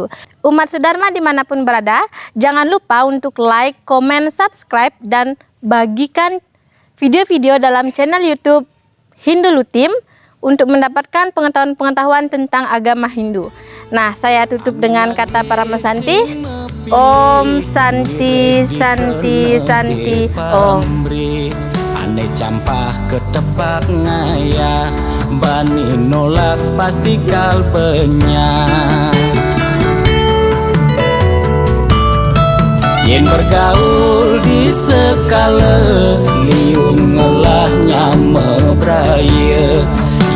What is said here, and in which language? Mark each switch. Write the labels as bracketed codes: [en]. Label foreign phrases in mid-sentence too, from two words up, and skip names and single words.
[id] Umat sedharma dimanapun berada, jangan lupa untuk like, komen, subscribe, dan bagikan video-video dalam channel YouTube Hindu Lutim untuk mendapatkan pengetahuan-pengetahuan tentang agama Hindu. Nah, saya tutup dengan kata Paramasanti. [sa] Om Santi Santi Santi Om. [ban] Ane campah ketepak ngayah, bani nolak pasti kalpenya. Yen bergaul di sekala liung ngelahnya mebraya,